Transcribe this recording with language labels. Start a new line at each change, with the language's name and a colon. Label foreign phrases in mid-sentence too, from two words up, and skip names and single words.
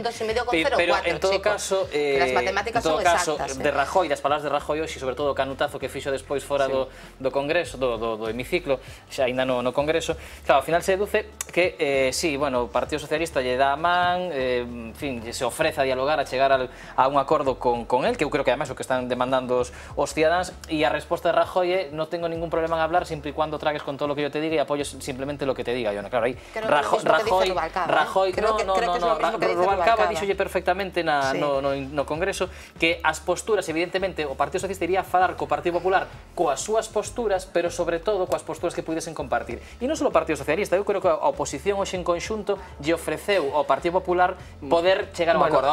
Galician: Pero en todo caso, de Rajoy, das palabras de Rajoy hoxe, sobre todo o canutazo que fixo despois fora do Congreso, do hemiciclo, xa ainda no Congreso, claro, ao final se deduce que, sí, bueno, o Partido Socialista lle dá a man, en fin, se ofrece a dialogar, a chegar a un acordo con él, que eu creo que además o que están demandando os cidadáns, e a resposta de Rajoy é
Spanish: non tengo ningún problema en hablar siempre y cuando tragues con todo lo que yo te diga y apoyes simplemente lo que te diga yo.
Galician: Claro, aí Rajoy, Rubalcaba díxolle perfectamente no Congreso que as posturas, evidentemente, o Partido Socialista iría a falar co Partido Popular coas súas posturas, pero sobre todo coas posturas que pudesen compartir. E non só o Partido Socialista, eu creo que a oposición hoxe en conxunto lle ofreceu ao Partido Popular poder chegar a un acordo.